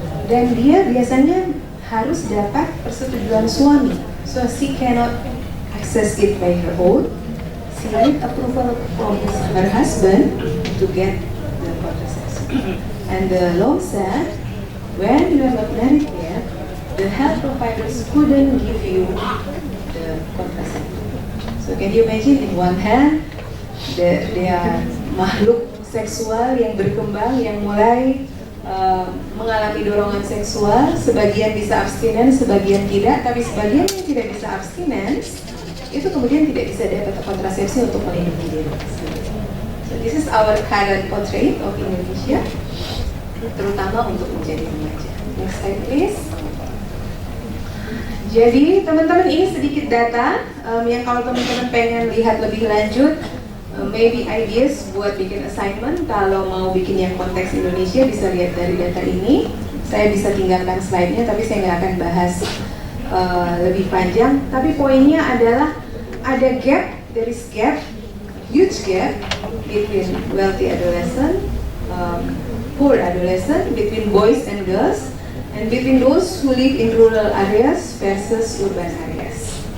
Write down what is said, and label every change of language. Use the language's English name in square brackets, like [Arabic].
[Indonesian] Dan dia biasanya harus dapat persetujuan suami. [English] So she cannot access it by her own. She need approval from her husband to get the contraception. And the law said, when you are not married yet, the health providers couldn't give you the contraception. So can you imagine, in one hand, they are [Indonesian] makhluk seksual yang berkembang, yang mulai mengalami dorongan seksual, sebagian bisa abstinen, sebagian tidak, tapi sebagian yang tidak bisa abstinen itu kemudian tidak bisa dapat kontrasepsi untuk melindungi diri. [English] So this is our current portrait of Indonesia, [Indonesian] terutama untuk menjadi remaja. [English] Next slide please. [Indonesian] Jadi teman-teman, ini sedikit data yang kalau teman-teman pengen lihat lebih lanjut, [English] maybe ideas [Indonesian] buat bikin assignment. Kalau mau bikin yang konteks Indonesia bisa lihat dari data ini. Saya bisa tinggalkan slide-nya, tapi saya nggak akan bahas lebih panjang. Tapi poinnya adalah ada gap, [English] there is gap, huge gap between wealthy adolescent, poor adolescent, between boys and girls, and between those who live in rural areas versus urban areas.